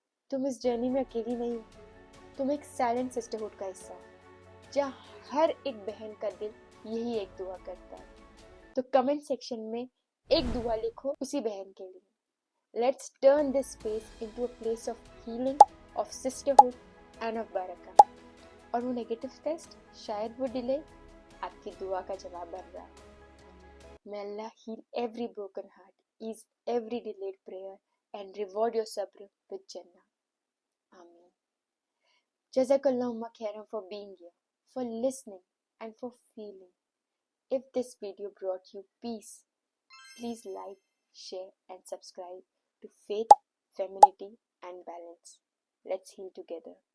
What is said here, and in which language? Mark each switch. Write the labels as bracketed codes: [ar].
[hi] तुम इस जर्नी में अकेली नहीं हो, तुम एक साइलेंट सिस्टरहुड का हिस्सा हो, जहाँ हर एक बहन का दिल यही एक दुआ करता है। तो कमेंट सेक्शन में एक दुआ लिखो उसी बहन के लिए। [en] Let's turn this space into a place of healing, of sisterhood and of barakah. [hi] और वो नेगेटिव टेस्ट शायद वो डिले आपकी दुआ का जवाब बन रहा है। [en] May Allah heal every broken heart, ease every delayed prayer and reward your sabr with Jannah. Ameen. Jazakallahu khairan for being here, for listening and for feeling. If this video brought you peace, please like, share and subscribe to Faith, Femininity and Balance. Let's heal together.